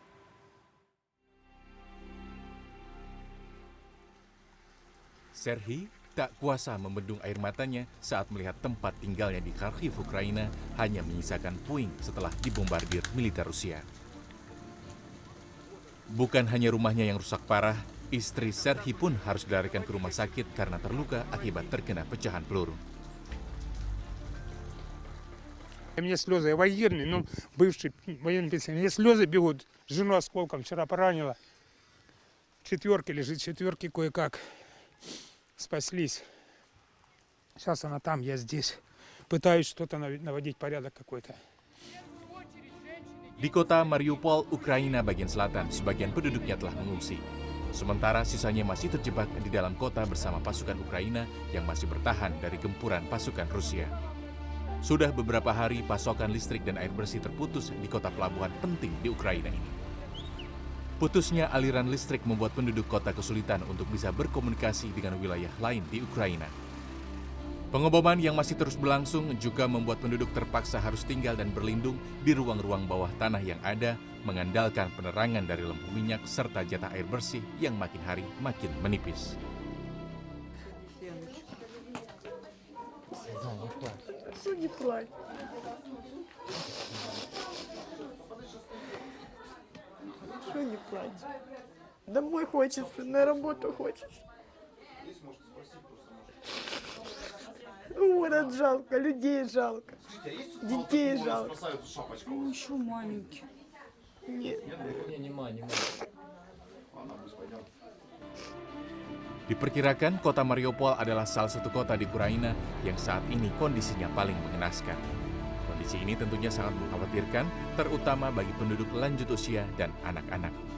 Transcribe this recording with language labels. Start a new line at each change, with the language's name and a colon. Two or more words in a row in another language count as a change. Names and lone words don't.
Indonesian: Serhiy tak kuasa membendung air matanya saat melihat tempat tinggalnya di Kharkiv, Ukraina hanya menyisakan puing setelah dibombardir militer Rusia. Bukan hanya rumahnya yang rusak parah, istri Serhiy pun harus dilarikan ke rumah sakit karena terluka akibat terkena pecahan peluru.
Russian: У меня слезы, я военный, ну, бывший военный пенсионер. Мне слезы бегут. Жену осколком вчера поранила. В четверке лежит, в четверке кое-как спаслись. Сейчас она там, я здесь. Пытаюсь что-то наводить порядок какой-то.
Indonesian: Di kota Mariupol, Ukraina bagian selatan, sebagian penduduknya telah mengungsi. Sementara sisanya masih terjebak di dalam kota bersama pasukan Ukraina yang masih bertahan dari gempuran pasukan Rusia. Sudah beberapa hari pasokan listrik dan air bersih terputus di kota pelabuhan penting di Ukraina ini. Putusnya aliran listrik membuat penduduk kota kesulitan untuk bisa berkomunikasi dengan wilayah lain di Ukraina. Pengeboman yang masih terus berlangsung juga membuat penduduk terpaksa harus tinggal dan berlindung di ruang-ruang bawah tanah yang ada, mengandalkan penerangan dari lampu minyak serta jatah air bersih yang makin hari makin menipis.
Russian: Не плачь. Что не плачь? Домой хочется, на работу хочется. Город жалко, людей жалко, детей жалко. Он еще маленький. Нет.
Indonesian: Diperkirakan kota Mariupol adalah salah satu kota di Ukraina yang saat ini kondisinya paling mengenaskan. Kondisi ini tentunya sangat mengkhawatirkan, terutama bagi penduduk lanjut usia dan anak-anak.